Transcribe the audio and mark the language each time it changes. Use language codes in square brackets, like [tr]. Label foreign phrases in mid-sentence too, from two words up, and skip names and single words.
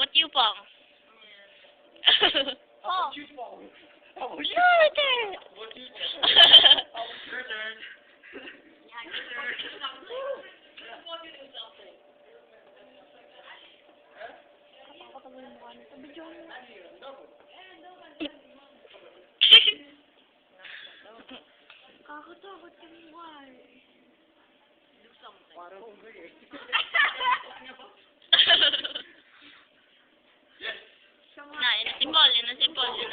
[tl] Chupang. Oh. Chupong. [en] Your turn. Your turn. [tl] Kapakatawa yung mukha nito. Video mo. Kakatakot yung mukha eh. Parang ugay eh. Na, yun na si Paul, yun na si Paul, yun na.